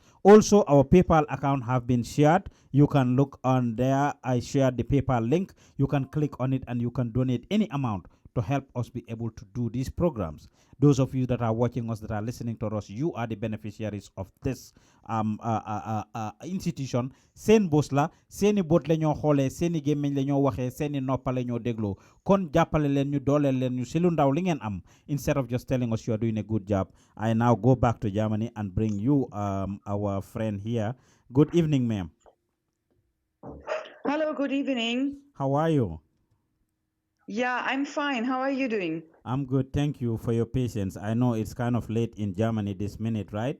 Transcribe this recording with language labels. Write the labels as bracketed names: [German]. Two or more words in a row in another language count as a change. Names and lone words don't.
[English] Also, our PayPal account have been shared. You can look on there. I shared the PayPal link. You can click on it and you can donate any amount to help us be able to do these programs. Those of you that are watching us, that are listening to us, you are the beneficiaries of this institution. [Wolof] Sen bosla, seni bot leño xolé, seni gemeñ leño waxé, seni nopa leño déglo. Kon jappalé len ñu dolé len ñu ci lu ndaw li ngeen am. [English] Instead of just telling us you are doing a good job, I now go back to Germany and bring you our friend here. Good evening, ma'am. Hello, good evening. How are you? Yeah, I'm fine. How are you doing? I'm good. Thank you for your patience. I know it's kind of late in Germany this minute, right?